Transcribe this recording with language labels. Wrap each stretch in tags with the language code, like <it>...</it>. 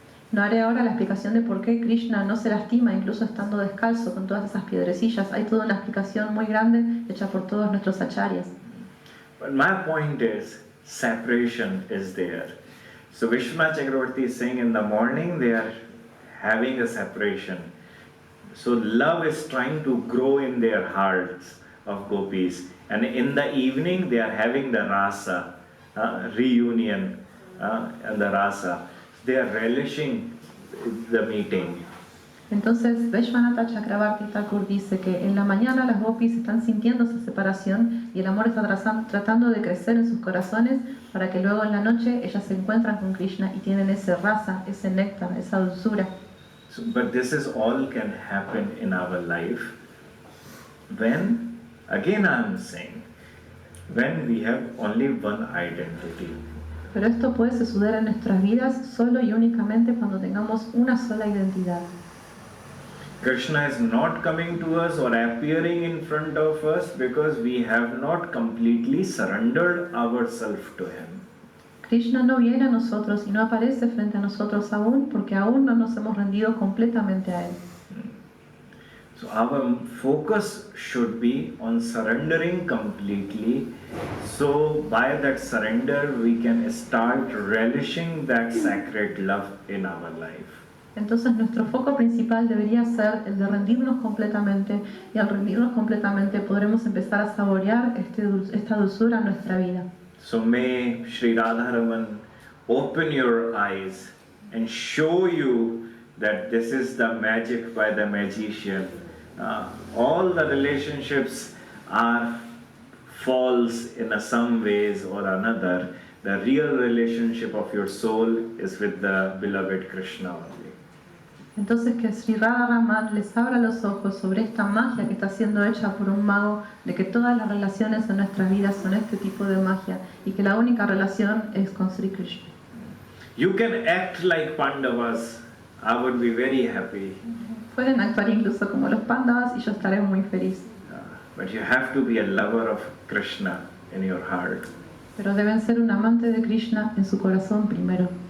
<es>No haré ahora la explicación de por qué Krishna no se lastima incluso estando descalzo con todas esas piedrecillas. Hay toda una explicación muy grande hecha por todos nuestros acharyas.</es> <en>But my point is, separation is there. So Vishwanath Chakravarti is saying in the morning they are having a separation. So love is trying to grow in their hearts of gopis. And in the evening they are having the rasa, reunion, and the rasa. They are relishing the meeting.</en> <es>Entonces, Vishwanatha Chakravarti Thakur dice que en la mañana las gopis están sintiendo esa separación y el amor está tratando de crecer en sus corazones para que luego en la noche ellas se encuentran con Krishna y tienen ese rasa, ese néctar, esa dulzura.</es> <en>So, but this is all can happen in our life when, again I am saying, when we have only one identity.</en> <es>Pero esto puede suceder en nuestras vidas solo y únicamente cuando tengamos una sola identidad.</es> <en>Krishna is not coming to us or appearing in front of us because we have not completely surrendered ourselves to Him.</en> <es>Krishna no viene a nosotros y no aparece frente a nosotros aún porque aún no nos hemos rendido completamente a Él.</es> <en>So our focus should be on surrendering completely. So by that surrender we can start relishing that sacred love in our life.</en> <es>Entonces nuestro foco principal debería ser el de rendirnos completamente y al rendirnos completamente podremos empezar a saborear esta dulzura en nuestra vida.</es> <en>So may Sri Radharaman open your eyes and show you that this is the magic by the magician. All the relationships are false in some ways or another. The real relationship of your soul is with the beloved Krishna only.</en> <es>Entonces que Sri Radharaman les abra los ojos sobre esta magia que está siendo hecha por un mago, de que todas las relaciones en nuestras vidas son este tipo de magia y que la única relación es con Sri Krishna.</es> <en>You can act like Pandavas. I would be very happy.</en> <es>Pueden actuar incluso como los Pandavas y yo estaré muy feliz.</es> <en>But you have to be a lover of Krishna in your heart.</en> <es>Pero deben ser un amante de Krishna en su corazón primero.</es>